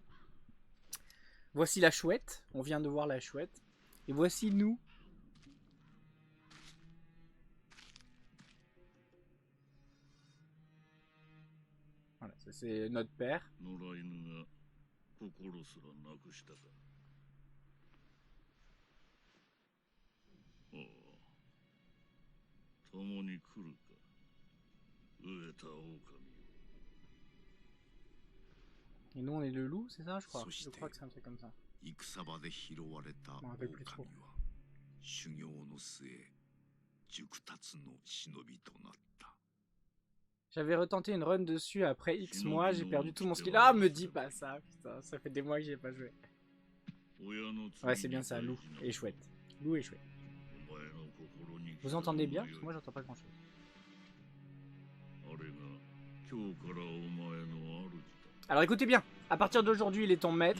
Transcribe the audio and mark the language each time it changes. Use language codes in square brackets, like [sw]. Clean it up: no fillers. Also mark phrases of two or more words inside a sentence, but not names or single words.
[fr] Voici la chouette, on vient de voir la chouette. Et voici nous. Voilà, ça c'est notre père. [ja] 心すらなくしたか。おう、共に来るか、飢えた狼。 [fr] Et nous on est le loup, c'est ça, je crois. Je crois que c'est un truc comme ça. [ja] 戦場で拾われた狼は修行の末熟達の忍びとなった。 [fr] J'avais retenté une run dessus après X mois, j'ai perdu tout mon skill. Ah, me dis pas ça, putain, ça fait des mois que j'ai pas joué. Ouais, c'est bien ça, loup et chouette. Loup et chouette. Vous entendez bien? Parce que moi j'entends pas grand chose. Alors écoutez bien, à partir d'aujourd'hui il est ton maître.